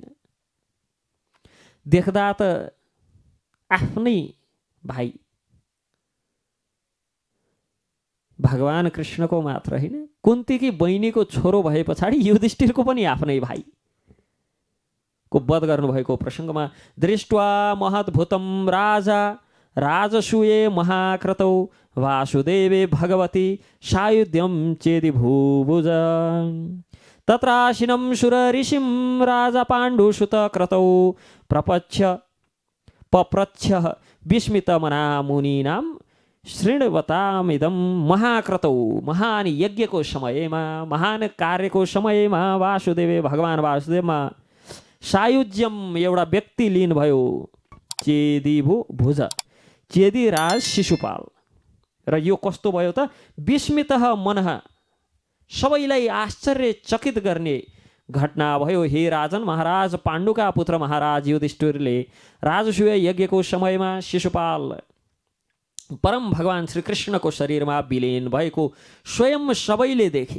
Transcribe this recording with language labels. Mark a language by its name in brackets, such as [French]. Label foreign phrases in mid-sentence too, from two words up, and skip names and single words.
[Nepali] देख्दा त आफ्नै भाइ भगवान कृष्णको मात्र होइन, कुन्तीकी बहिनीको छोरो भए पछाडि युधिष्ठिरको पनि आफ्नै भाइ को वध गर्नुभएको प्रसङ्गमा [Sanskrit] दृष्ट्वा महद्भुतं राजा राजसूये महाक्रतौ वासुदेवे भगवती सायुध्यं चेदि भूभुज तत्राशिनं सुरऋषिं राजा पाण्डुसुत क्रतौ पप्रच्छ विस्मितमना मुनीनां शृण्वतामिदं महाक्रतौ। [Nepali] महान यज्ञको समयमा, महान कार्यको समयमा वासुदेवे भगवान वासुदेवमा सायुज्यम एउटा व्यक्ति लिनुभयो, चेदी भुज, चेदी राज शिशुपाल। र यो कस्तो भयो त? [Sanskrit] विस्मितः मनः, [Nepali] सबैलाई आश्चर्यचकित गर्ने घटना भयो। हे राजन, महाराज पाण्डुका पुत्र महाराज युधिष्ठिरले राजसूय यज्ञको समयमा शिशुपाल परम भगवान श्रीकृष्णको शरीरमा विलीन भएको स्वयं सबैले देखे।